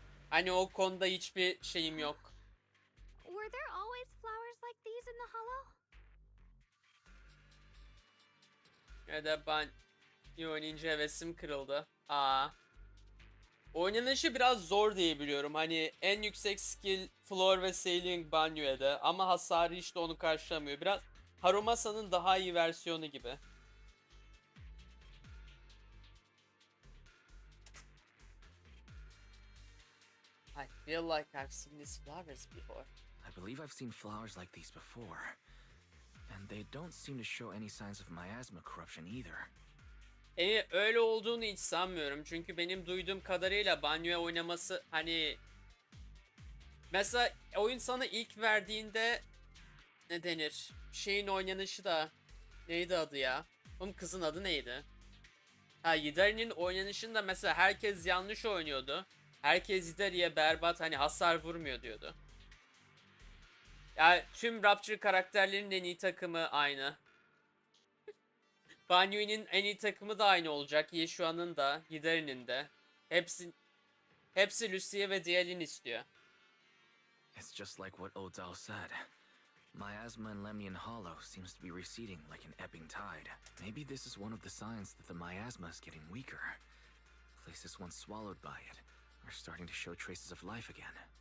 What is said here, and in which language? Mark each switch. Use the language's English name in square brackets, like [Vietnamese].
[Turkish] Hani o konuda hiçbir şeyim yok. [English] Were there always flowers like these in the hollow? [Turkish] Ya da ben iyi oynayınca hevesim kırıldı. Oynanışı biraz zor diye biliyorum. Hani en yüksek skill floor ve sailing Banyue'de ama hasarı işte onu karşılamıyor. Biraz Harumasa'nın daha iyi versiyonu gibi. [English] I feel like I've seen these flowers before. I believe I've seen flowers like these before. And they don't seem to show any signs of miasma corruption either. [Turkish] Öyle olduğunu hiç sanmıyorum. Çünkü benim duyduğum kadarıyla Banyue oynaması hani... Mesela oyun sana ilk verdiğinde ne denir? Şeyin oynanışı da neydi adı ya? Oğlum kızın adı neydi? Ha, Yidari'nin oynanışında mesela herkes yanlış oynuyordu. Herkes Yidari'ye berbat hani hasar vurmuyor diyordu. Yani tüm Rapture karakterlerinin en iyi takımı aynı. Banyue'nin en iyi takımı da aynı olacak. Yeshua'nın da, Hidari'nin de. Hepsi Lucia ve Dial'in istiyor. [English] It's just like what Odao said. Miasma in Lemnian Hollow seems to be receding like an ebbing tide. Maybe this is one of the signs that the miasma is getting weaker. Places once swallowed by it are starting to show traces of life again.